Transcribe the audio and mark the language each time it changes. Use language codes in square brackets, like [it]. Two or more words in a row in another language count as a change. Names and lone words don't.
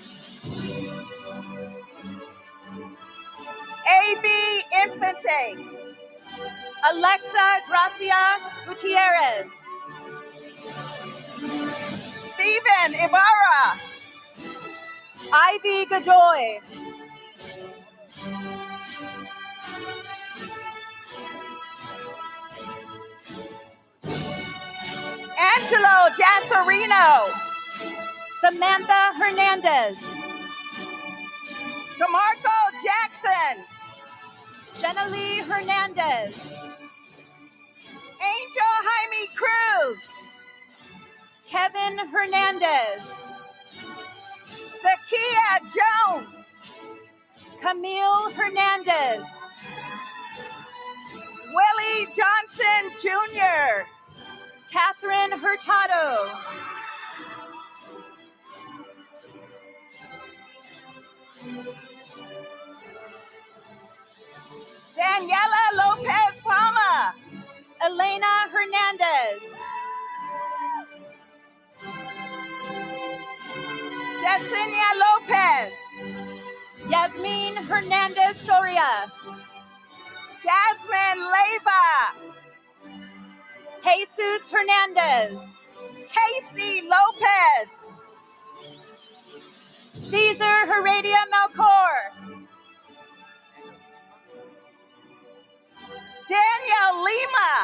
[en] A.B. Infante. Alexa Gracia Gutierrez. Stephen Ibarra. Ivy Godoy. Angelo Jassarino. Samantha Hernandez. DeMarco Jackson. Jenalee Hernandez. Angel Jaime Cruz. Kevin Hernandez. Zakia Jones. Camille Hernandez. Willie Johnson Jr. Catherine Hurtado. Daniela Lopez Palma. Elena Hernandez. Yesenia Lopez. Yasmin Hernandez Soria. Jasmine Leyva. Jesus Hernandez. Casey Lopez. Caesar Heredia Melchor. Daniel Lima.